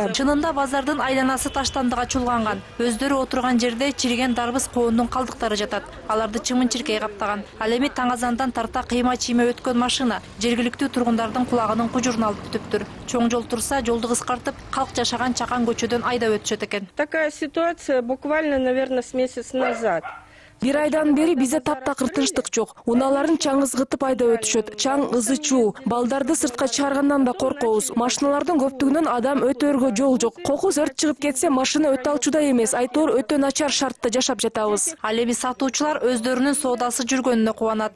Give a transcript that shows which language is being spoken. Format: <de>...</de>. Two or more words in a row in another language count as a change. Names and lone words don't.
<ky>Чынында базардын айланасы таштандыга чулганган. Өздөрү отурган жерде чириген дарбыз коондун калдыктары жатат. Аларды чымын-чиркей каптаган. Ал эми таң азандан тарта кыйма-чийме өткөн машина жергиликтүү тургундардын кулагынын кужурун алып бүтүптүр. Чоң жол турса, жолду кыскартып, калк жашаган чакан көчөдөн айдап өтүшөт экен.</ky> <ru>Такая ситуация буквально, наверное, с месяц назад.</ru> <ky>Бир айдан бери бизде таптакыр тынчтык жок. Унааларын чаң ызгытып айдап өтүшөт. Чаң ызы чуу. Балдарды сыртка чыгаргандан да коркобуз. Машиналардын көптүгүнөн адам өтөөргө жол жок. Кокус өрт чыгып кетсе, машина өтө алчудай эмес. Айтор өтө начар шартта жашап жатабыз. Ал эми сатуучулар өздөрүнүн соодасы жүргөнүнө кубанат.</ky>